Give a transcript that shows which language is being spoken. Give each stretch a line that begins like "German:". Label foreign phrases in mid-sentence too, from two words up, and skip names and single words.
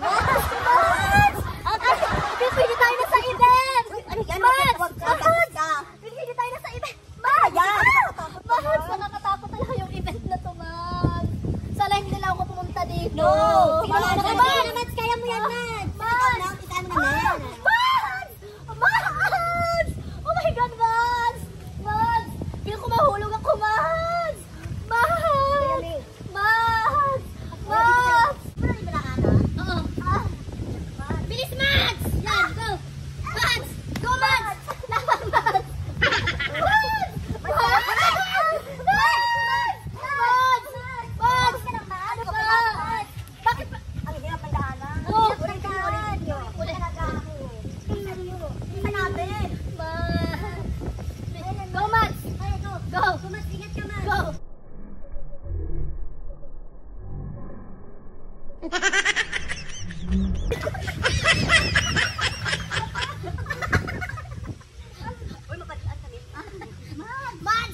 Filipino: Pwede tayo na sa event! Mads! Pwede tayo na sa event! Mads! Mads! Nakakatakot talaga yung event na to, Mads. Sana hindi lang ako pumunta dito. No! Mads! Kaya mo yan, Mads! Mads! Mads! Mads!
English: Oh my God, Mads! Mads!
Filipino: Feel ko mahulog ako, Mads! Mads! Mads! Mads! Oo. Bilis, Mads! Yan, go! Mads! Go, Mads! Laban, Mads! Mads! Mads! Mads! Mads! Ano ba? Bakit ba? Ang hirap ang daanan. Oo. Ulit ka. Ulit ka na. Isa natin. Mads! Go, Mads!
English: Go! Go,
Filipino: Mads! Ingat ka, Mads! Go! Mads!